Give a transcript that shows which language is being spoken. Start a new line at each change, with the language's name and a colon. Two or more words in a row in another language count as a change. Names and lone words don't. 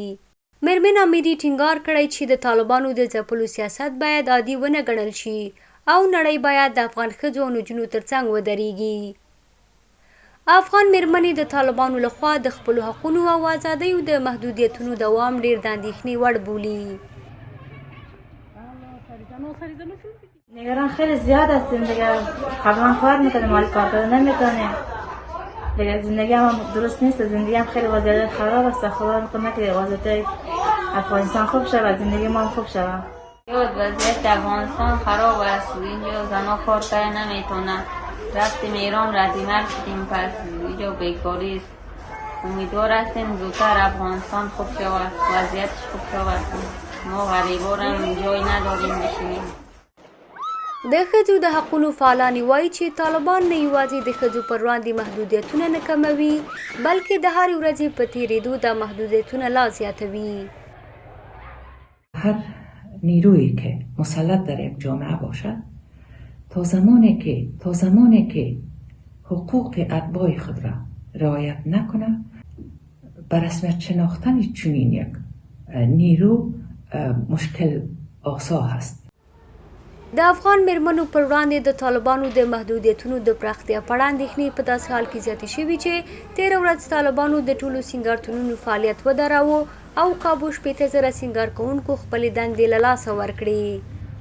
Pashto: میرمن امیري ټینګار کړی چې د طالبانو د ځپلو سیاست باید عادي ونه ګڼل شي او نړۍ باید د افغان ښځو او نجونو ترڅنګ ودرېږي. افغان میرمنې د طالبانو لخوا د خپلو حقونو او ازادیو د محدودیتونو دوام ډیر د اندېښنې وړ بولي.
Persian: نگران خیلی زیاد هستیم دیگه. قبلا کار میکنیم ولی کار دادن نمیکنیم دیگه. زندگی هم درست نیست، زندگی هم خیلی وضعیت خراب است. خدا نکنه که وضعیت افغانستان خوب شود، زندگی ما هم خوب شود. وضعیت افغانستان خراب است، اینجا زنها کار کردن نمیتونن. رفتیم ایران ردیمر شدیم، پس اینجا بیکاری است. امیدوار هستیم زودتر افغانستان خوب شود، وضعیتش خوب شود. ما غریبان هم جای نداریم بشینیم.
Pashto: د ښځو د حقونو فعالان وایي چې طالبان نه یوازې د ښځو پر وړاندې محدودیتونه نه کموي بلکې د هرې ورځې په تېرېدو دا محدودیتونه لا زیاتوي.
Persian: هر نیرویی که مسلط در یک جامعه باشد تا زمانی که حقوق اتباع خود را رعایت نکنه بر رسمیت شناختن چنین یک نیرو مشکل آسا هست.
Pashto: د افغان میرمنو پر وړاندې د طالبانو د محدودیتونو د پراختیا په اړه اندېښنې په داسې حال کې زیاتې شوي چې تېره ورځ طالبانو د ټولو سینګارتونونو فعالیت ودراوه او کابو 80,000 سینګار کوونکو خپلې دندې له لاسه ورکړې.